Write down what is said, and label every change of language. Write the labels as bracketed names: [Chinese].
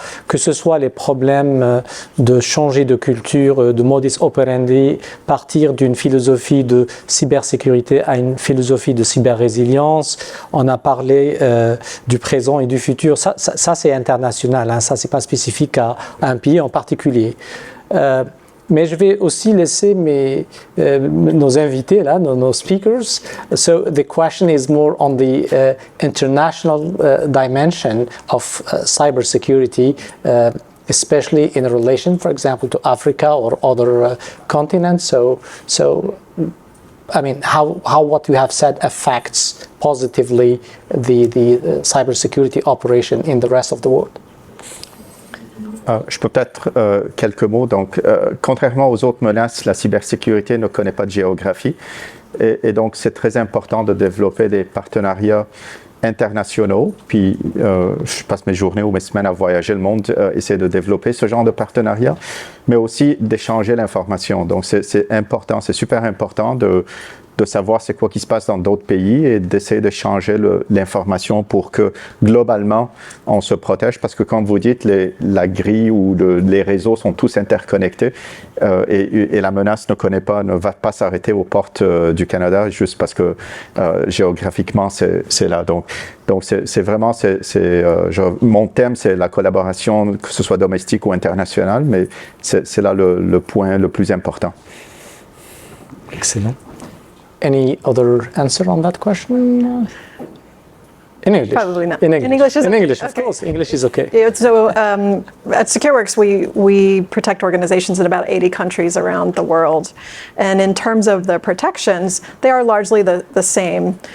[French] Que ce soit les problèmes de changer de culture, de modus operandi, partir d'une philosophie de cybersécurité à une philosophie de cyber-résilience. On a parlé du présent et du futur. Ça c'est international. Hein, ça, c'est pas spécifique à un pays en particulier. Mais je vais aussi laisser nos invités, là, nos speakers. [English] So the question is more on the international dimension of cybersecurity, especially in relation, for example, to Africa or other continents. So I mean, how what you have said affects positively the cybersecurity operation in the rest of the world. [French] Je peux peut-être quelques mots. Donc, contrairement aux autres menaces, la cybersécurité ne connaît pas de géographie. Et donc, c'est très important de développer des partenariats internationaux. Puis, je passe mes journées ou mes semaines à voyager le monde, essayer de développer ce genre de partenariat, mais aussi d'échanger l'information. Donc, c'est important, c'est super important de savoir c'est quoi qui se passe dans d'autres pays et d'essayer d'échanger l'information pour que, globalement, on se protège. Parce que, comme vous dites, la grille ou les réseaux sont tous interconnectés et la menace ne va pas s'arrêter aux portes du Canada juste parce que géographiquement, c'est là. Donc c'est vraiment, mon thème, c'est la collaboration, que ce soit domestique ou internationale, mais c'est là le point le plus important. Excellent. [English] Any other answer on that question? In English? Probably not. In English. In English is in English, of okay. course. English is okay. Yeah, so at Secureworks, we protect organizations in about 80 countries around the world. And in terms of the protections, they are largely the same.